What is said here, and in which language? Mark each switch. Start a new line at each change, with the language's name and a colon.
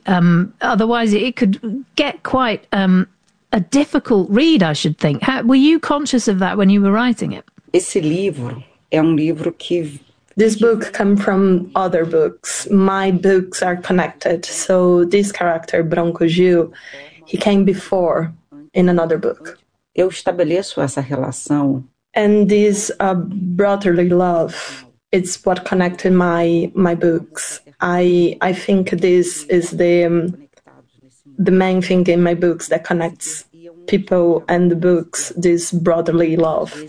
English: Otherwise, it could get quite a difficult read, I should think. Were you conscious of that when you were writing it?
Portuguese: Esse livro é livro que...
English: This book comes from other books. My books are connected. So this character, Bronco Gil, he came before in another book.
Portuguese: Eu estabeleço essa relação.
English: And this brotherly love, it's what connected my books. I think this is the main thing in my books that connects people and the books, this brotherly love.